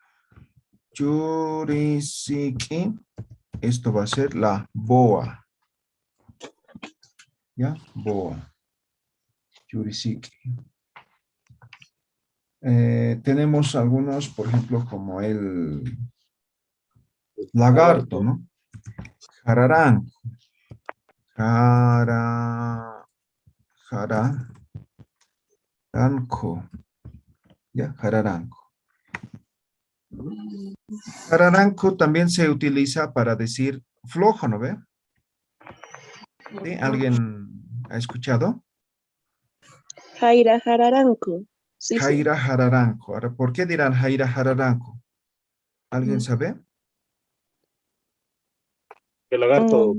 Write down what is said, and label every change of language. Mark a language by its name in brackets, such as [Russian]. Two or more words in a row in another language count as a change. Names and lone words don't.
[Spanish] Churisiki, esto va a ser la boa, ¿ya? Boa, churisiki. Tenemos algunos, por ejemplo, como el lagarto, ¿no? Jararanco. Jararanco. ¿Ya? Jararanco. Jararanco también se utiliza para decir flojo, ¿no ve? ¿Sí? ¿Alguien ha escuchado? [Aymara] Jaira Jararanco. [Spanish] Sí, sí. [Aymara] Jaira Jararanco. [Spanish] Ahora, ¿por qué dirán [Aymara] Jaira Jararanco? [Spanish] ¿Alguien sabe? El lagarto